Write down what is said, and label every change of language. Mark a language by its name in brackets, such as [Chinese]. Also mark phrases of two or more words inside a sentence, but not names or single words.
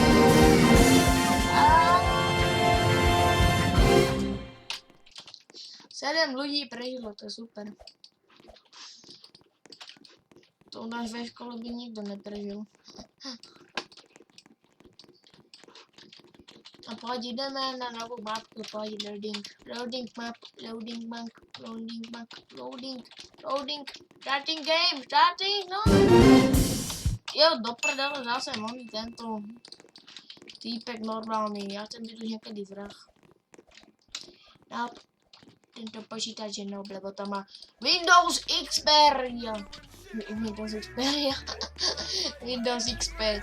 [Czech] 7 lidí prežilo, to je super. To u nás ve škole by nikdo neprežil. A pojď jdeme na novou mapku, pojď [English] loading map, starting game, [Czech] no. Jo, do prdele, zase oný tento týpek normální, já jsem byl už někdy vrah. No, tento počítač je noble, bo tam má Windows Xperia. Windows XP.